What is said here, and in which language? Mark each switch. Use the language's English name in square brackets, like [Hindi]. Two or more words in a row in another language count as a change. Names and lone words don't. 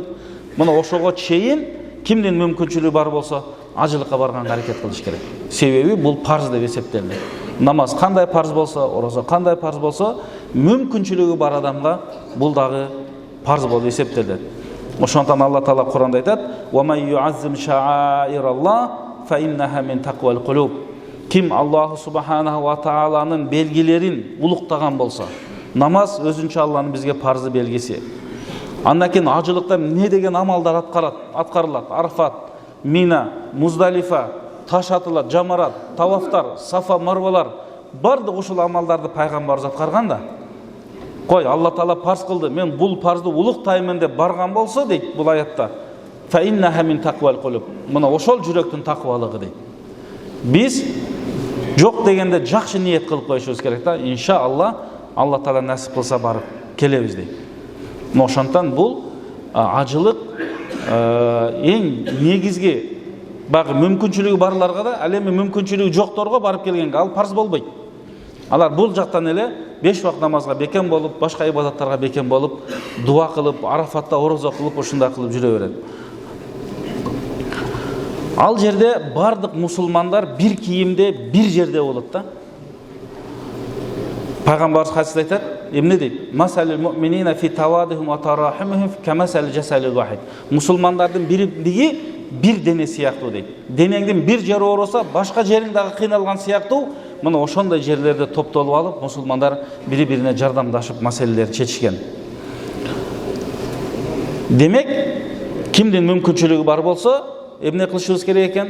[Kyrgyz] Мына ошого чейин кимдин мүмкүнчүлүгү бар болсо, ажылыкка барганга аракет кылыш керек. Себеби бул парз деп эсептелет. Намаз кандай парз болсо, орозо кандай парз болсо, мүмкүнчүлүгү бар адамга бул дагы парз болуп эсептелет. Ошондон Алла Таала Куранда айтат: [Arabic] "ومن يعظم شعائر الله فإنها من تقوى القلوب". [Kyrgyz] Ким Аллаху субханаху ва тааланын белгилерин улуктаган болсо, намаз өзүнчө Алланын бизге парзы белгиси. Андан кийин ажылыкта эмне деген амалдар аткарылат? Арфат, Мина, Муздалифа, таш атылат, жамарат, тавафтар, Сафа, Марвалар, бардык ушул амалдарды пайгамбарыбыз аткарган да. Кой, Алла Таала парз кылды, мен бул парзды улуктаймын деп барган болсо дейт бул аятта, [Arabic] "فإنها من تقوى القلوب". [Kyrgyz] Мына ошол жүрөктүн таквалыгы дейт. Биз Жоқ дегенде жақсы ниет қылып қойышыбыз керек та. Иншалла, Алла Таала насип қылса барып келебиз дейт. Ошондон бул ажылык эң негизги багы мүмкүнчүлүгү барларга да, ал эми мүмкүнчүлүгү жокторго барып келгенге ал парз болбойт. Алар бул жактан эле 5 вакыт намазга бекем болуп, башка ибадаттарга бекем болуп, дуа кылып, Арафатта орозо кылып, ушундай кылып жүрө берет. Ал жерде бардык мусулмандар бир кийимде, бир жерде болот да. Пайгамбарыбыз хадисте айтат, эмне дейт? [Arabic] مثل المؤمنين في توادهم وتراحمهم كمثل الجسد الواحد. [Kyrgyz] Мусулмандардын бири бир дене сыяктуу дейт. Денеңдин бир жери ооруса, башка жериң дагы кыйналган сыяктуу. Мына ошондой жерлерде топтолуп алып, мусулмандар бири-бирине жардамдашып маселелерди чечишкен. Демек, кимдин мүмкүнчүлүгү бар болсо, эмне кылышыбыз керек экен?